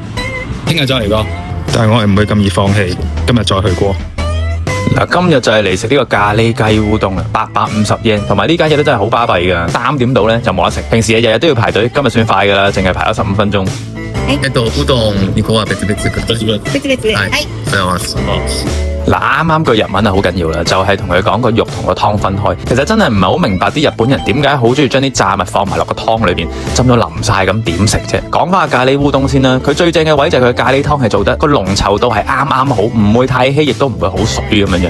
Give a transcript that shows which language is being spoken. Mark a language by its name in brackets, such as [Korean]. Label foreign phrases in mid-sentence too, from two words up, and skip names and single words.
[Cantonese] 聽日再嚟過，但係我係唔會咁易放棄，今日再去過。嗱，今日就係嚟食呢個咖喱雞烏冬啦，850 yen，同埋呢間嘢都真係好巴閉噶，3點到咧就冇得食。平時日日都要排隊，今日算快噶啦，淨係排咗15分鐘。 [Japanese] 烏冬2 個は別々ください。はい。 [Cantonese] 嗱，啱啱句日文係好緊要啦，就係同佢講個肉同個湯分開。其實真係唔係好明白啲日本人點解好中意將啲炸物放埋落個湯裏邊，浸到淋晒咁點食啫。講翻咖喱烏冬先啦，佢最正嘅位就係佢咖喱湯係做得個濃稠度係啱啱好，唔會太稀，亦都唔會好水咁樣。